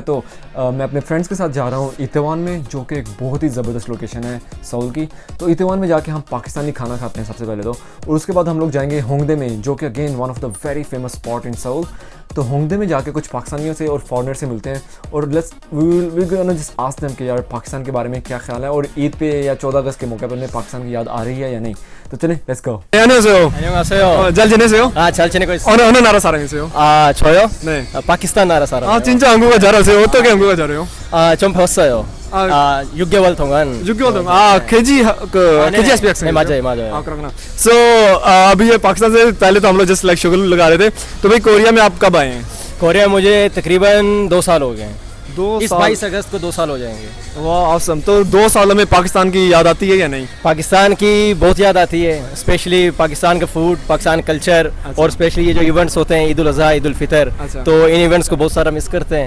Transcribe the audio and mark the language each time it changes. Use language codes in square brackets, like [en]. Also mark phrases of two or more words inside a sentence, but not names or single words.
[hi] तो मैं अपने फ्रेंड्स के साथ जा रहा हूँ इत्तेवान में, जो कि एक बहुत ही ज़बरदस्त लोकेशन है सऊल की। तो इत्तेवान में जाके हम पाकिस्तानी खाना खाते हैं सबसे पहले तो, और उसके बाद हम लोग जाएंगे होंगडे में, जो कि [en] again one of the very famous spot in Seoul. [hi] तो होंगडे में जाके कुछ पाकिस्तानियों से और फॉरेनर से मिलते हैं और [en] we gonna just ask them [hi] कि यार पाकिस्तान के बारे में क्या ख्याल है, और ईद पे या 14 अगस्त के मौके पर उन्हें पाकिस्तान की याद आ रही है या नहीं। तो चलें [en] let's go. [ko] 안녕하세요. 잘 지내세요? 잘 지내고 있어요. 어느 나라 사람이세요? 저요? 네. 파키스탄 나라 사람. 진짜 한국어 잘하세요? 어떻게 한국어 잘해요? 좀 배웠어요. 6개월 동안. 6개월 동안. KG KG SB 학생. 네, 맞아요. 그렇구나. [hi] So अभी ये पाकिस्तान से पहले तो हम लोग [en] just like sugar [hi] लगा रहे थे। तो भाई कोरिया में आप कब आए हैं? कोरिया मुझे तकरीबन 2 साल हो गए हैं। 22 अगस्त को 2 साल हो जाएंगे। वाह ऑसम। तो 2 सालों में पाकिस्तान की याद आती है या नहीं? पाकिस्तान की बहुत याद आती है, स्पेशली पाकिस्तान का फूड, पाकिस्तान कल्चर, और स्पेशली ये जो इवेंट्स होते हैं ईद उल अज़हा, ईद उल फितर, तो इन इवेंट्स को बहुत सारा मिस करते हैं।